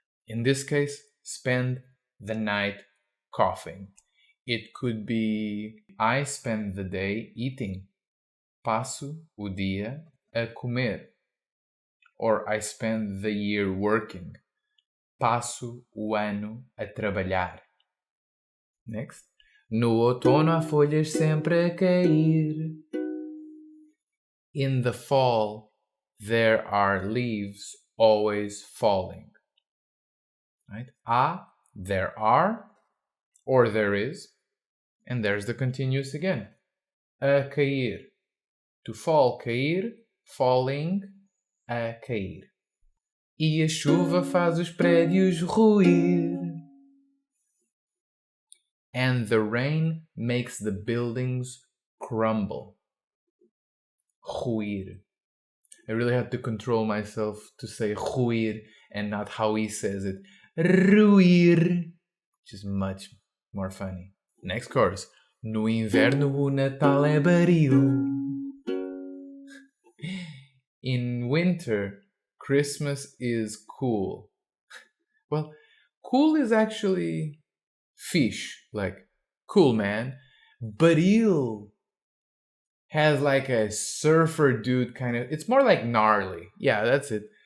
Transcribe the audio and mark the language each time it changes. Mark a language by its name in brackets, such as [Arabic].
[English] In this case, spend the night coughing. It could be I spend the day eating. [Portuguese] Passo o dia a comer. [English] Or I spend the year working. [Portuguese] Passo o ano a trabalhar. [English] Next. [Portuguese] No outono há folhas sempre a cair. [English] In the fall, there are leaves always falling. Right? There are, or there is, and there's the continuous again. A cair. To fall, cair, falling, a cair. [Portuguese] E a chuva faz os prédios ruir. [English] And the rain makes the buildings crumble. Ruir. I really had to control myself to say ruir and not how he says it. Ruir. Which is much more funny. Next chorus. [Portuguese] No inverno o Natal é baril. [English] In winter, Christmas is cool. Well, cool is actually fish, like cool man. Baril has like a surfer dude kind of, it's more like gnarly. Yeah, that's it.